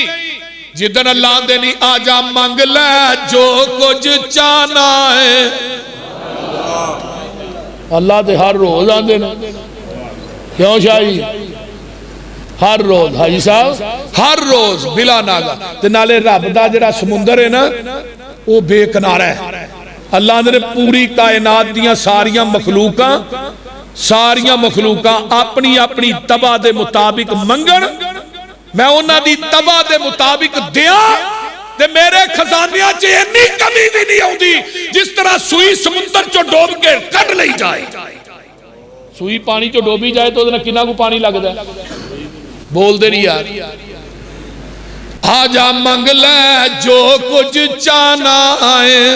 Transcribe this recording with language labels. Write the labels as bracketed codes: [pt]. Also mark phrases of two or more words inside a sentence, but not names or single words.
[pa] جدن اللہ دینی آجا مانگ لے جو کچھ چانا ہے، اللہ دے ہر روز آن دینا، کیوں شاہی ہر روز حاجی صاحب ہر روز بلا ناگا تے نالے رب دا جڑا سمندر ہے نا وہ بے کنارہ ہے۔ اللہ نے پوری کائنات دیاں ساریاں مخلوقاں اپنی اپنی تباہ دے مطابق منگن، میں انہاں دی تباہ دے مطابق دیاں تے میرے خزانیاں چے اتنی کمی بھی نہیں ہوندی جس طرح سوئی سمندر چو ڈوب کے کٹ لئی جائے۔ سوئی پانی چو ڈوبی جائے تو کنا کو پانی لگ جائے، بول دے نہیں یار۔ آجا منگ لے جو کچھ چاہنا ہے.